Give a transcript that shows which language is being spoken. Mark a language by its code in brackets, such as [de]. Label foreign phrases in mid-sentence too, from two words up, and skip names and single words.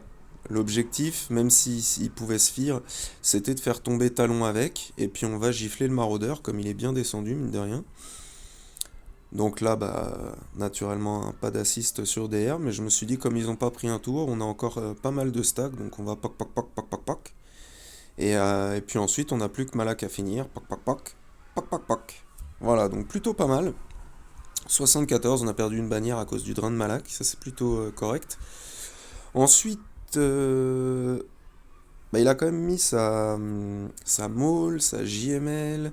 [fr] L'objectif, même s'il pouvait se fier, c'était de faire tomber Talon avec, et puis on va gifler le maraudeur, comme il est bien descendu, mine de rien. Donc là, bah, naturellement, pas d'assist sur DR, mais je me suis dit, comme ils n'ont pas pris un tour, on a encore pas mal de stacks, donc on va poc poc poc poc poc poc. Et puis ensuite, on n'a plus que Malak à finir, poc poc poc, poc poc poc. Voilà, donc plutôt pas mal. 74, on a perdu une bannière à cause du drain de Malak, ça c'est plutôt correct. Ensuite, bah, il a quand même mis sa maul, sa JML.